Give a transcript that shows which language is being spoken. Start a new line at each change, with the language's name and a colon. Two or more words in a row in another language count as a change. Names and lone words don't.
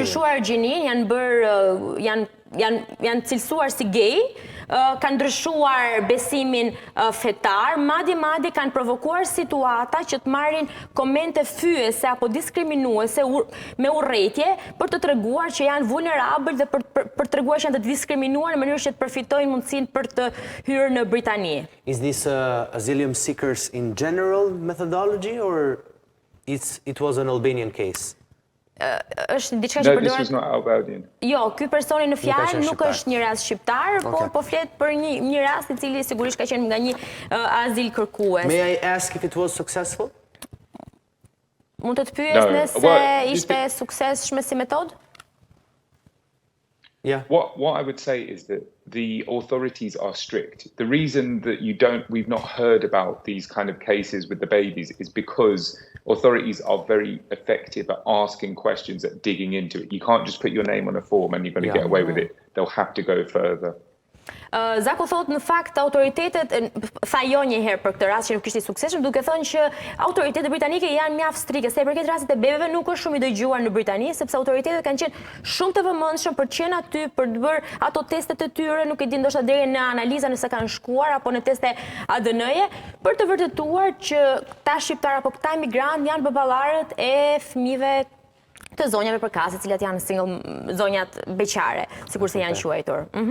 Albanian: kanë ndryshuar gjinin, janë janë cilësuar si gay, kanë ndryshuar besimin fetar, madje kanë provokuar situata që të marrin komente fyese apo diskriminuese me urrëtie për të treguar që janë vulnerabël dhe për të treguar që janë të diskriminuar në mënyrë që të përfitojnë mundësinë për të hyrë në Britani.
English: Is this asylum seekers in general methodology or it was an Albanian case?
Albanian: Është diçka që
English: No, this was not Albanian.
Albanian: Jo, ky personi në fjalë nuk është një rast shqiptar, po flet për një rast i cili sigurisht ka qenë nga një azil kërkues.
English: May I ask if it was successful?
Albanian: Mund të pyes nëse ishte suksesshme si metodë?
English: Yeah. What I would say is that the authorities are strict. The reason that we've not heard about these kind of cases with the babies is because authorities are very effective at asking questions, at digging into it. You can't just put your name on a form and you're going to get away with it. They'll have to go further.
Albanian: Zaku thot në fakt autoritetet, tha jo një herë për këtë rast që nuk ishte i suksesshëm, duke thënë që autoritetet britanike janë mjaft strikte. Sa i përket rastit të bebeve nuk është shumë i dëgjuar në Britani, sepse autoritetet kanë qenë shumë të vëmendshëm për të qenë aty për të bërë ato testet e tyre, nuk e di ndoshta deri në analiza nëse kanë shkuar apo në teste ADN-je, për të vërtetuar që këta shqiptar apo këta emigrantë janë baballarët e fëmijëve të zonjave përkase, të cilat janë single zonjat beqare, sikurse janë quajtur.